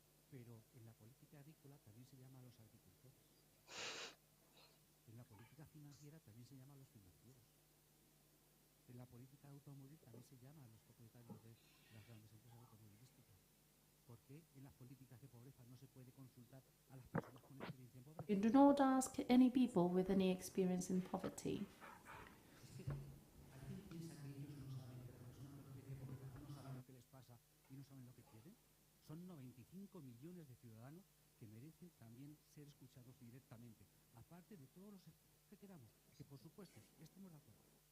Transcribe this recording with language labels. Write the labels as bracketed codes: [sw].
[es] Pero en la política agrícola también se llama a los agricultores. En la política financiera también se llama a los financieros. En la política automóvil también se llama a los propietarios de las grandes empresas automovilísticas. ¿Por qué en las políticas de pobreza no se puede consultar a las personas con experiencia en pobreza? [en] You do not ask any people with any experience in poverty. [es] ¿Alguien piensa que ellos no saben que las personas con experiencia en pobreza no saben lo que les pasa y no saben lo que quieren? Son 95 millones de ciudadanos que merecen también ser escuchados directamente, aparte de todos los que queramos, que por supuesto estemos de acuerdo.